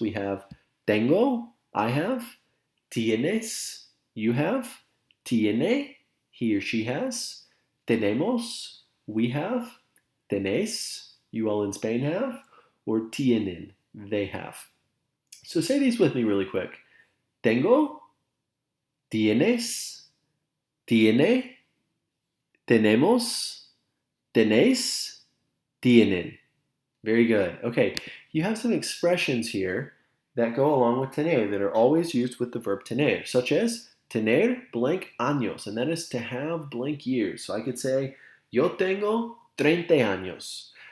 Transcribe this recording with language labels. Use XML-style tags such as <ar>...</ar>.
<en>We have tengo, I have, tienes, you have, tiene, he or she has, tenemos, we have, tenés, you all in Spain have, or tienen, they have. So say these with me really quick.</en> <es>Tengo, tienes, tiene, tenemos, tenéis, tienen.</es> <en>Very good. Okay, you have some expressions here that go along with tener that are always used with the verb tener, such as tener blank años, and that is to have blank years. So I could say,</en> <es>yo tengo 30 años.</es>